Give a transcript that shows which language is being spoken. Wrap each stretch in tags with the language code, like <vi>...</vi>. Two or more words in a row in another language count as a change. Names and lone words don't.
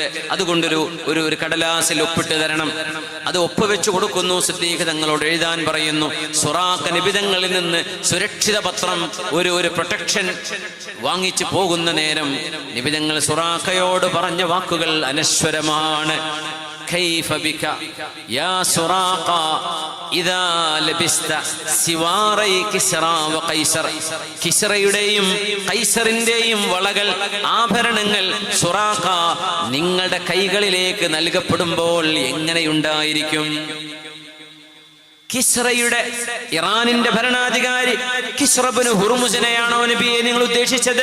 <ml>അതുകൊണ്ടൊരു ഒരു കടലാസിൽ ഒപ്പിട്ട് തരണം. അത് ഒപ്പുവെച്ചു കൊടുക്കുന്നു. സിദ്ദീഖ് തങ്ങളോട് എഴുതാൻ പറയുന്നു. സുറാഖ നബി തങ്ങളിൽ നിന്ന് സുരക്ഷിത പത്രം, ഒരു പ്രൊട്ടക്ഷൻ വാങ്ങിച്ചു പോകുന്ന നേരം നബി തങ്ങൾ സുറാഖയോട് പറഞ്ഞ വാക്കുകൾ അനശ്വരമാണ്.</ml> <ar>كيف بك يا سراقة إذا لبست سواري كسرى وقيصر.</ar> <ml>കിസ്റയുടെയും കൈസറിന്റെയും വളകൾ, ആഭരണങ്ങൾ സുറാഖ നിങ്ങളുടെ കൈകളിലേക്ക് നൽകപ്പെടുമ്പോൾ എങ്ങനെയുണ്ടായിരിക്കും? കിസ്റയുടെ, ഇറാനിന്റെ ഭരണാധികാരി കിസ്റ ഇബ്നു ഹുർമുസിനെയാണോ നബിയെ നിങ്ങൾ ഉദ്ദേശിച്ചത്?</ml>